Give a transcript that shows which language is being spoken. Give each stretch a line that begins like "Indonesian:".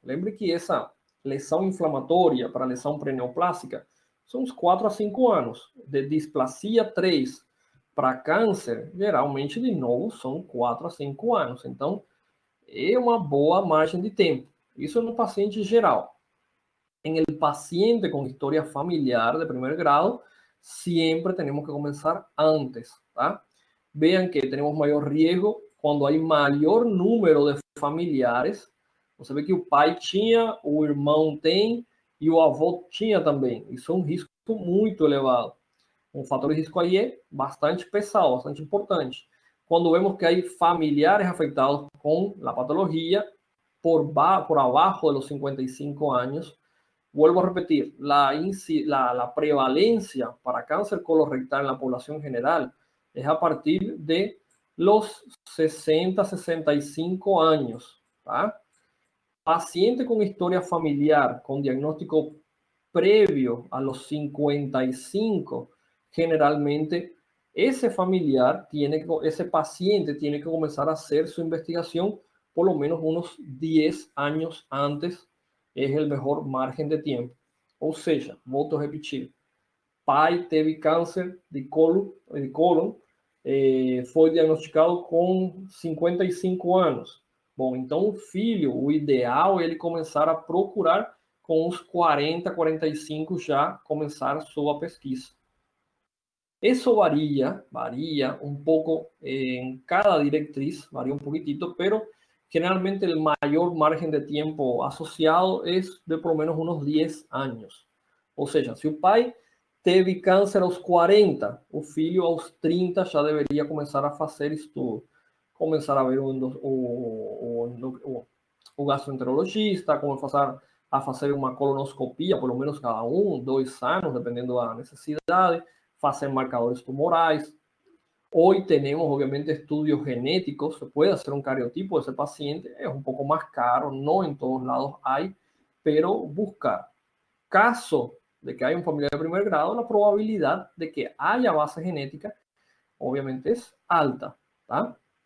Portuguese: Lembre que essa lesão inflamatória para lesão pré-neoplásica são uns 4 a 5 anos. De displasia 3 para câncer, geralmente, de novo, são 4 a 5 anos. Então, é uma boa margem de tempo. Isso no paciente geral.
Spanish: En el paciente con historia familiar de primer grado, siempre tenemos que comenzar antes, ¿tá? Vean que tenemos mayor riesgo
Portuguese: quando há maior número de familiares. Você vê que o pai tinha, o irmão tem e o avô tinha também. Isso é um risco muito elevado. Um fator de risco aí é bastante pesado, bastante importante. Quando vemos que há familiares afectados com a patologia por abaixo
Spanish: de los 55 años, vuelvo a repetir, la prevalencia para cáncer colorectal en la población general es a partir de los 60, 65 años. ¿tá? Paciente con historia familiar, con diagnóstico previo a los 55, generalmente ese familiar ese paciente tiene que comenzar a hacer su investigación por lo menos unos 10 años antes. Es el mejor margen de tiempo.
Portuguese: Ou seja, volto a repetir, pai teve câncer de cólon, foi diagnosticado com 55 anos. Bom, então o filho, o ideal é ele começar a procurar com os 40, 45 já começar sua pesquisa. Isso varia um pouco em cada diretriz, varia um
Spanish: poquitito, pero generalmente el mayor margen de tiempo asociado es de por lo menos unos 10 años.
Portuguese: Ou seja, se o pai teve câncer aos 40, o filho aos 30 já deveria começar a fazer estudo. Começar a ver o gastroenterologista, começar a fazer uma colonoscopia, pelo menos cada 1, 2 anos, dependendo da necessidade, fazer marcadores tumorais.
Spanish: Hoy tenemos obviamente estudios genéticos, se puede hacer un cariotipo de ese paciente, es un poco más caro, no en todos lados hay, pero buscar. Caso de que haya un familiar de primer grado, la probabilidad de que haya base genética obviamente es alta. ¿tá?